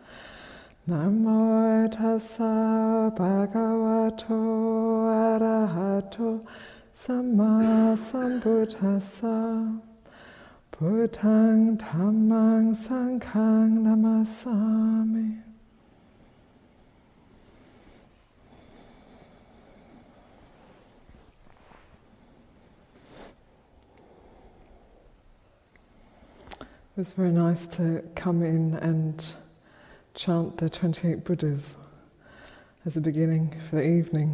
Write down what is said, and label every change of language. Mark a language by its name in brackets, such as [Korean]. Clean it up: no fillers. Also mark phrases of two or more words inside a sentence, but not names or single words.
[Pali] Namo tassa bhagavato arahato samma sambuddhassa. Buddhang dhammang sanghang namasami. [English] It was very nice to come in and chant the 28 Buddhas as a beginning for the evening.